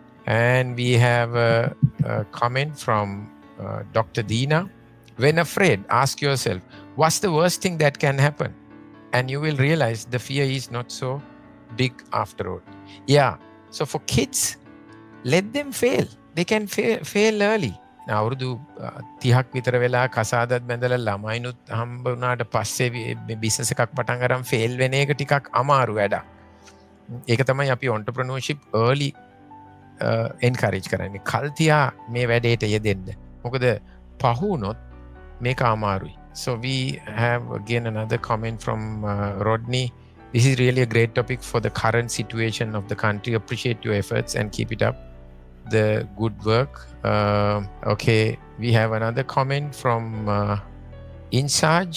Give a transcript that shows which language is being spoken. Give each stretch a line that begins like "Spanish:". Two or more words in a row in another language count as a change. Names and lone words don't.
English: And we have a comment from Dr. Deena. When afraid, ask yourself, what's the worst thing that can happen? And you will realize the fear is not so big after all. Yeah. So for kids, let them fail. They can fail early.
Sinhala: අවුරුදු 30ක් විතර වෙලා කසාදත් බැඳලා ළමයිනුත් හම්බ වුණාට පස්සේ බිස්නස් එකක් පටන් අරන් ෆේල් වෙන එක ටිකක් අමාරු වැඩක්. ඒක තමයි අපි
English: entrepreneurship early encourage
Sinhala: කරන්නේ. කල් තියා මේ වැඩේට යෙදෙන්න. මොකද පහු වුණොත් මේක අමාරුයි.
English: So we have again another comment from Rodney. This is really a great topic for the current situation of the country. Appreciate your efforts and keep it up. The good work. Okay, we have another comment from Insaj.